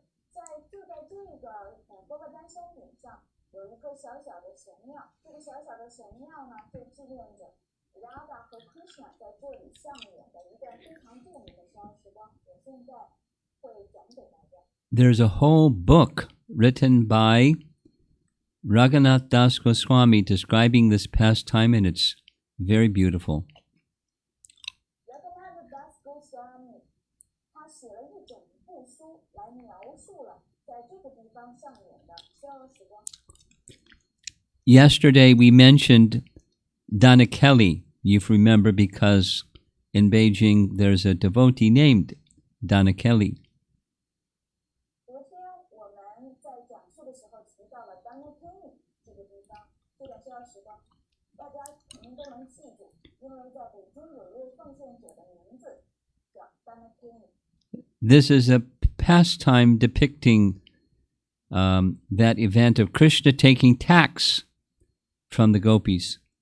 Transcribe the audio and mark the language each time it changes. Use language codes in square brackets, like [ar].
[zh] 在郭外丹山顶上有一个小小的神庙，这个小小的神庙呢，就纪念着 Radha 和 Krishna 在这里上演的一段非常著名的相时光。我现在会讲给大家。 [en] There's a whole book written by Raghunath Das Goswami describing this pastime, and it's very beautiful. [zh] Raghunath Das Goswami 他写了一整部书来描述了在这个地方上演的逍遥时光。 [en] Yesterday we mentioned Danakeli, you remember, because in Beijing there's a devotee named Danakeli. [zh] 昨天我们在讲述的时候提到了 Danakeli 这个地方，这段逍遥时光，大家肯定都能记住，因为在北京有一位奉献者的名字叫 Danakeli. [en] This is a pastime depicting that event of Krishna taking tax from the gopis.